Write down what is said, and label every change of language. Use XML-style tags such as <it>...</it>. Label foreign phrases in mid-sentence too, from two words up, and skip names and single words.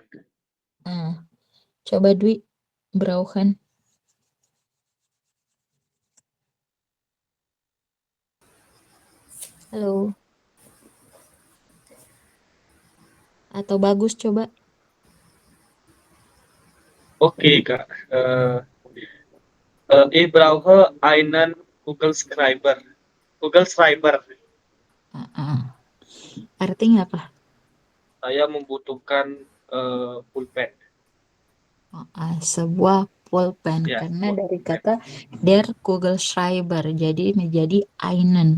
<id>Nah, coba Dwi brauchen. Halo. Atau bagus coba. Oke, Kak.</id> <de>Ich brauche einen Kugelschreiber.</de> <id>Artinya apa? Saya membutuhkan pulpen. Sebuah pulpen Ya, karena pulpen. dari kata</id> <de>der Kugelschreiber</de> <id>jadi menjadi einen.</id>